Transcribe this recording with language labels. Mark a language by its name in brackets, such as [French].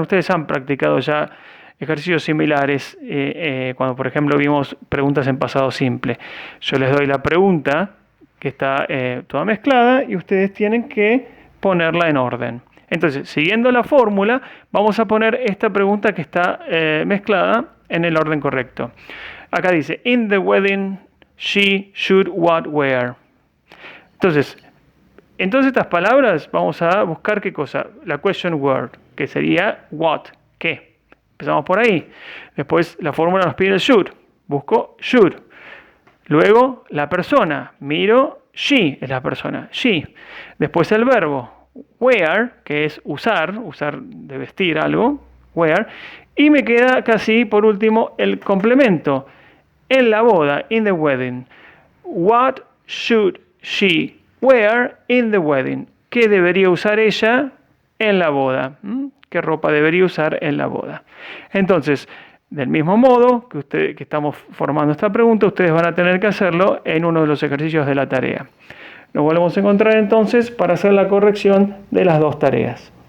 [Spanish] Ustedes han practicado ya ejercicios similares cuando, por ejemplo, vimos preguntas en pasado simple. Yo les doy la pregunta que está toda mezclada y ustedes tienen que ponerla en orden. Entonces, siguiendo la fórmula, vamos a poner esta pregunta que está mezclada en el orden correcto. Acá dice, [English] in the wedding, she should what wear. [Spanish] Entonces, en todas estas palabras vamos a buscar qué cosa, la question word, que sería what, qué. Empezamos por ahí. Después la fórmula nos pide el should. Busco should. Luego la persona. Miro she es la persona. She. Después el verbo wear, que es usar de vestir algo. Wear. Y me queda casi por último el complemento. En la boda. [English] In the wedding. What should she wear in the wedding? [Spanish] ¿Qué debería usar ella en la boda? ¿Qué ropa debería usar en la boda? Entonces, del mismo modo que estamos formando esta pregunta, ustedes van a tener que hacerlo en uno de los ejercicios de la tarea. Nos volvemos a encontrar entonces para hacer la corrección de las dos tareas.